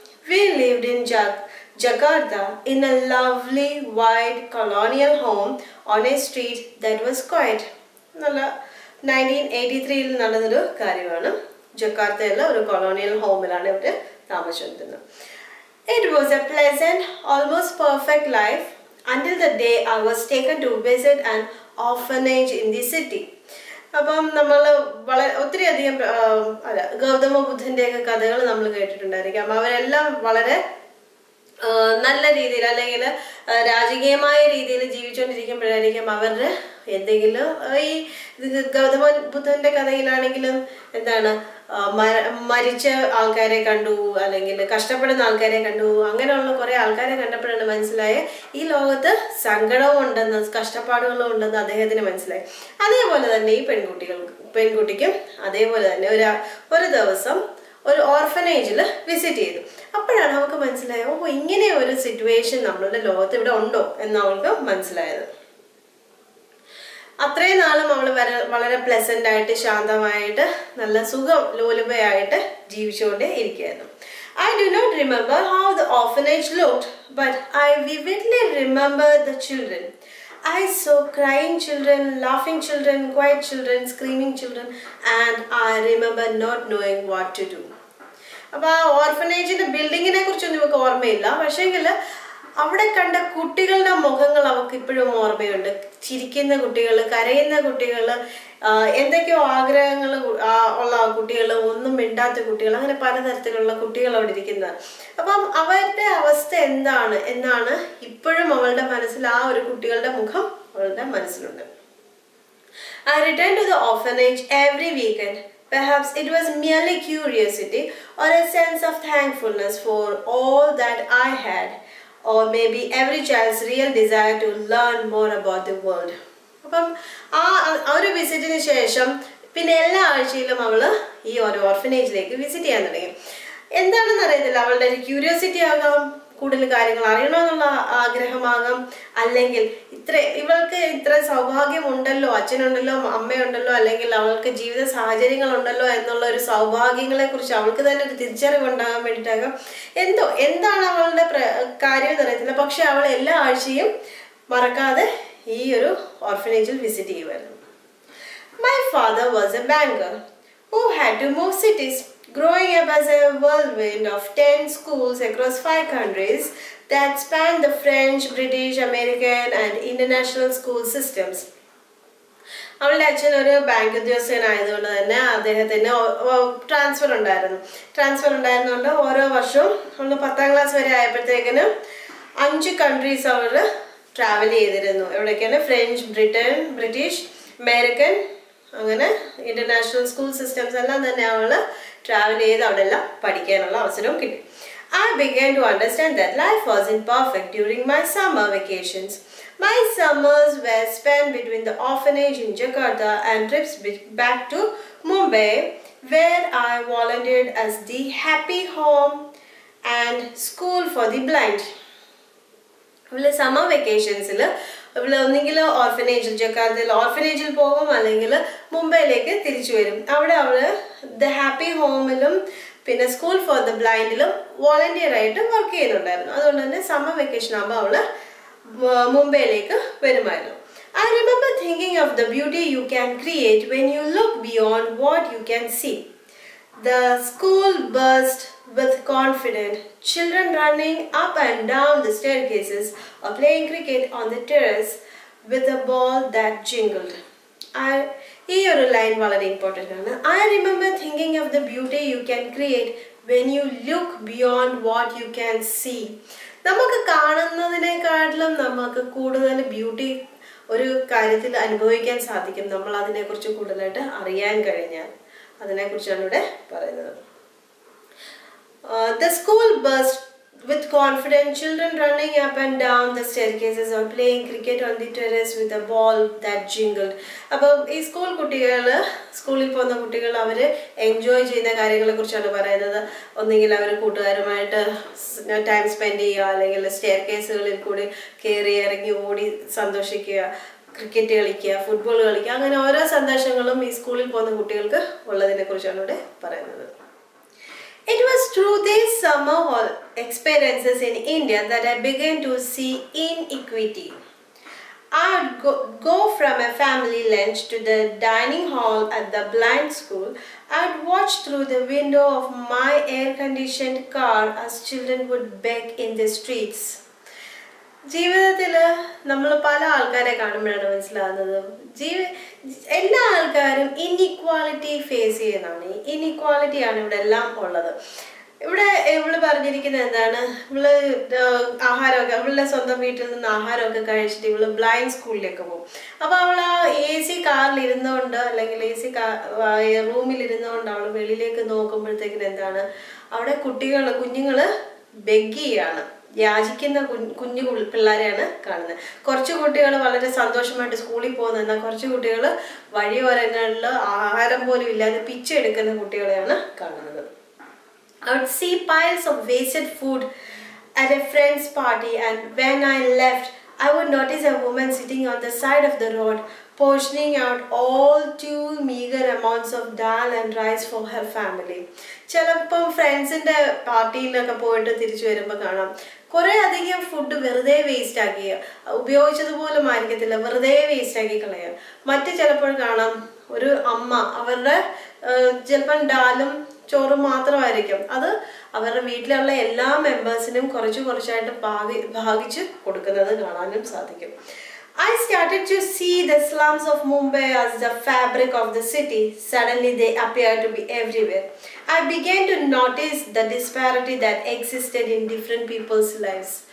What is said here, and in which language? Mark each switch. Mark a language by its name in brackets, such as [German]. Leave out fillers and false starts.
[English] We lived in Jakarta in a lovely white colonial home on a street that was quiet. [Malayalam] നല്ല 1983 നടന്നൊരു കാര്യമാണ്. ജക്കാർത്തയിലെ ഒരു colonial ഹോമിലാണ് ഇവർ താമസിച്ചിരുന്നത്. [English] It was a pleasant, almost perfect life until the day I was taken to visit an orphanage in the city. [Malayalam] അപ്പം നമ്മൾ ഒത്തിരി അധികം ഗൗതമ ബുദ്ധൻ്റെയൊക്കെ കഥകൾ നമ്മൾ കേട്ടിട്ടുണ്ടായിരിക്കാം. അവരെല്ലാം വളരെ നല്ല രീതിയിൽ അല്ലെങ്കിൽ രാജകീയമായ രീതിയിൽ ജീവിച്ചുകൊണ്ടിരിക്കുമ്പോഴായിരിക്കും അവരുടെ എന്തെങ്കിലും ഈ ഗൗതമ ബുദ്ധന്റെ കഥയിലാണെങ്കിലും എന്താണ് മരിച്ച ആൾക്കാരെ കണ്ടു അല്ലെങ്കിൽ കഷ്ടപ്പെടുന്ന ആൾക്കാരെ കണ്ടു. അങ്ങനെയുള്ള കുറെ ആൾക്കാരെ കണ്ടപ്പോഴാണ് മനസ്സിലായ ഈ ലോകത്ത് സങ്കടവും ഉണ്ടെന്ന് കഷ്ടപ്പാടുകളും ഉണ്ടെന്ന് അദ്ദേഹത്തിന് മനസ്സിലായി. അതേപോലെ തന്നെ ഈ പെൺകുട്ടിക്കും അതേപോലെ തന്നെ ഒരു ദിവസം ഒരു ഓർഫനേജിൽ വിസിറ്റ് ചെയ്തു. അപ്പോഴാണ് അവൾക്ക് മനസ്സിലായത്, ഓ ഇങ്ങനെ ഒരു സിറ്റുവേഷൻ നമ്മളുടെ ലോകത്ത് ഇവിടെ ഉണ്ടോ എന്ന് അവൾക്ക് മനസ്സിലായത്. അത്രയും നാളും അവൾ വളരെ പ്ലസന്റ് ആയിട്ട് ശാന്തമായിട്ട് നല്ല സുഖം ലോലുപയായിട്ട് ജീവിച്ചുകൊണ്ടേ ഇരിക്കുകയായിരുന്നു. [English] I do not remember how the orphanage looked, but I vividly remember the children. I saw crying children, laughing children, quiet children, screaming children, and I remember not knowing what to do. [Malayalam] അപ്പോൾ ആ ഓർഫനേജിന്റെ ബിൽഡിങ്ങിനെ കുറിച്ചൊന്നും ഇവർക്ക് ഓർമ്മയില്ല. പക്ഷേങ്കിൽ അവിടെ കണ്ട കുട്ടികളുടെ മുഖങ്ങൾ അവർക്ക് ഇപ്പോഴും ഓർമ്മയുണ്ട്. ചിരിക്കുന്ന കുട്ടികൾ, കരയുന്ന കുട്ടികൾ, എന്തൊക്കെയോ ആഗ്രഹങ്ങൾ ഉള്ള കുട്ടികൾ, ഒന്നും മിണ്ടാത്ത കുട്ടികൾ, അങ്ങനെ പലതരത്തിലുള്ള കുട്ടികൾ അവിടെ ഇരിക്കുന്നത്. അപ്പം അവരുടെ അവസ്ഥ എന്താണ് എന്നാണ് ഇപ്പോഴും അവളുടെ മനസ്സിൽ ആ ഒരു കുട്ടികളുടെ മുഖം അവളുടെ മനസ്സിലുണ്ട്. [English] I returned to the orphanage every weekend. Perhaps it was merely curiosity or a sense of thankfulness for all that I had, or maybe every child's real desire to learn more about the world. [Malayalam] അപ്പം ആ ഒരു വിസിറ്റിന് ശേഷം പിന്നെ എല്ലാ ആഴ്ചയിലും അവൾ ഈ ഒരു ഓർഫനേജിലേക്ക് വിസിറ്റ് ചെയ്യാൻ തുടങ്ങി. എന്താണെന്ന് അറിയത്തില്ല, അവളുടെ ഒരു ക്യൂരിയോസിറ്റി ആകാം, കൂടുതൽ കാര്യങ്ങൾ അറിയണമെന്നുള്ള ആഗ്രഹമാകാം, അല്ലെങ്കിൽ ഇവൾക്ക് ഇത്ര സൗഭാഗ്യം ഉണ്ടല്ലോ, അച്ഛനുണ്ടല്ലോ, അമ്മയുണ്ടല്ലോ, അല്ലെങ്കിൽ അവൾക്ക് ജീവിത സാഹചര്യങ്ങൾ ഉണ്ടല്ലോ എന്നുള്ള ഒരു സൗഭാഗ്യങ്ങളെ കുറിച്ച് അവൾക്ക് തന്നെ ഒരു തിരിച്ചറിവ് ഉണ്ടാകാൻ വേണ്ടിയിട്ടാകാം. എന്താണ് അവളുടെ കാര്യം എന്നറിയത്തില്ല. പക്ഷെ അവൾ എല്ലാ ആഴ്ചയും മറക്കാതെ ഈ ഒരു ഓർഫനേജിൽ വിസിറ്റ് ചെയ്യുമായിരുന്നു. [English] My father was a banker who had to move cities. Growing up as a whirlwind of 10 schools across 5 countries that spanned the French, British, American and international school systems. [Malayalam] അവളുടെ അച്ഛൻ ഒരു ബാങ്ക് ഉദ്യോഗസ്ഥനായതുകൊണ്ട് തന്നെ അദ്ദേഹത്തിന് transfer ഉണ്ടായിരുന്നുകൊണ്ട് ഓരോ വർഷവും അവൾ 10ാം class വരെ ആയപ്പോഴത്തേക്കിന് 5 countries അവൾ ട്രാവൽ ചെയ്തിരുന്നു. എവിടേക്കാണ്? ഫ്രഞ്ച്, ബ്രിട്ടീഷ്, അമേരിക്കൻ, അങ്ങനെ ഇന്റർനാഷണൽ സ്കൂൾ സിസ്റ്റംസ് എല്ലാം തന്നെ അവൾ ട്രാവൽ ചെയ്ത് അവിടെ എല്ലാം പഠിക്കാനുള്ള അവസരവും കിട്ടി. [English] I began to understand that life wasn't perfect during my summer vacations. My summers were spent between the orphanage in Jakarta and trips back to Mumbai, where I volunteered as the Happy Home and School for the Blind. [Malayalam] അവള് summer വെക്കേഷൻസിൽ അവൾ ഒന്നെങ്കിൽ ജക്കാർത്തയിൽ ഓർഫനേജിൽ പോകും, അല്ലെങ്കിൽ മുംബൈയിലേക്ക് തിരിച്ചു വരും. അവിടെ അവള് ദ ഹാപ്പി ഹോമിലും പിന്നെ സ്കൂൾ ഫോർ ദ ബ്ലൈൻഡിലും വോളണ്ടിയർ ആയിട്ട് വർക്ക് ചെയ്യുന്നുണ്ടായിരുന്നു. അതുകൊണ്ട് തന്നെ സമ്മർ വെക്കേഷൻ ആകുമ്പോൾ അവള് മുംബൈയിലേക്ക് വരുമായിരുന്നു. [English] I remember thinking of the beauty you can create when you look beyond what you can see. The school burst with confidence, children running up and down the staircases or playing cricket on the terrace with a ball that jingled. [Malayalam] ഈ ഒരു line വളരെ important ആണ്. [English] I remember thinking of the beauty you can create when you look beyond what you can see. [Malayalam] നമുക്ക് കാണുന്നതിനേക്കാട്ടിലും നമുക്ക് കൂടുതൽ beauty ഒരു കാര്യത്തിൽ അനുഭവിക്കാൻ സാധിക്കും നമ്മൾ അതിനെക്കുറിച്ച് കൂടുതലായിട്ട് അറിയാൻ കഴിഞ്ഞാൽ. അതിനെക്കുറിച്ചാണ് ഇവിടെ പറയുന്നത്. [English] The school burst with confident children running up and down the staircases or playing cricket on the terrace with a ball that jingled. [Malayalam] അപ്പം ഈ സ്കൂളിൽ പോകുന്ന കുട്ടികൾ അവർ എൻജോയ് ചെയ്യുന്ന കാര്യങ്ങളെ കുറിച്ചാണ് പറയുന്നത്. ഒന്നെങ്കിൽ അവർ കൂട്ടുകാരുമായിട്ട് ടൈം സ്പെൻഡ് ചെയ്യുക, അല്ലെങ്കിൽ സ്റ്റെയർ കേസുകളിൽ കൂടി കയറി ഇറങ്ങി ഓടി സന്തോഷിക്കുക, ക്രിക്കറ്റ് കളിക്കുക, ഫുട്ബോൾ കളിക്കുക, അങ്ങനെ ഓരോ സന്തോഷങ്ങളും ഈ സ്കൂളിൽ പോകുന്ന കുട്ടികൾക്ക് ഉള്ളതിനെ കുറിച്ചാണ് ഇവിടെ പറയുന്നത്. [English] It was through these summer experiences in India that I began to see inequity. I would go from a family lunch to the dining hall at the blind school. I would watch through the window of my air-conditioned car as children would beg in the streets. [Malayalam] ജീവിതത്തിൽ നമ്മൾ പല ആൾക്കാരെ കാണുമ്പോഴാണ് മനസ്സിലാകുന്നത് എല്ലാ ആൾക്കാരും inequality face ചെയ്യുന്നതാണ്. ഇൻഇക്വാലിറ്റിയാണ് ഇവിടെ എല്ലാം ഉള്ളത്. ഇവിടെ ഇവള് പറഞ്ഞിരിക്കുന്നത് എന്താണ്, ഇവള് ആഹാരമൊക്കെ ഇവളുടെ സ്വന്തം വീട്ടിൽ നിന്ന് ആഹാരമൊക്കെ കഴിച്ചിട്ട് ഇവള് ബ്ലൈൻഡ് സ്കൂളിലേക്ക് പോകും. അപ്പൊ അവൾ ആ AC കാറിൽ ഇരുന്നുകൊണ്ട് അല്ലെങ്കിൽ AC റൂമിൽ ഇരുന്നുകൊണ്ട് അവൾ വെളിയിലേക്ക് നോക്കുമ്പോഴത്തേക്കിന് എന്താണ്, അവിടെ കുഞ്ഞുങ്ങള് ബെഗ് ചെയ്യാണ്, യാചിക്കുന്ന കുഞ്ഞു പിള്ളേരെയാണ് കാണുന്നത്. കുറച്ച് കുട്ടികൾ വളരെ സന്തോഷമായിട്ട് സ്കൂളിൽ പോകുന്നത്, എന്നാൽ കുറച്ച് കുട്ടികൾ വഴിയോരങ്ങളിൽ ആഹാരം പോലും ഇല്ലാതെ പിച്ചെടുക്കുന്ന കുട്ടികളെയാണ് കാണുന്നത്. [English] I would see piles of wasted food at a friend's party, and when I left, I would notice a woman sitting on the side of the road, portioning out all too meager amounts of dal and rice for her family. [Malayalam] ചിലപ്പം ഫ്രണ്ട്സിന്റെ പാർട്ടിയിലൊക്കെ പോയിട്ട് തിരിച്ചു വരുമ്പോൾ കാണാം കുറെ അധികം food വെറുതെ waste ആക്കി, ഉപയോഗിച്ചതുപോലും ആയിരിക്കത്തില്ല, വെറുതെ വേസ്റ്റ് ആക്കി കളയുക. മറ്റു ചിലപ്പോൾ കാണാം ഒരു അമ്മ അവരുടെ ചിലപ്പം ഡാലും ചോറും മാത്രമായിരിക്കും, അത് അവരുടെ വീട്ടിലുള്ള എല്ലാ മെമ്പേഴ്സിനും കുറച്ചായിട്ട് ഭാഗിച്ച് കൊടുക്കുന്നത് കാണാനും സാധിക്കും. [English] I started to see the slums of Mumbai as the fabric of the city. Suddenly they appeared to be everywhere. I began to notice the disparity that existed in different people's lives.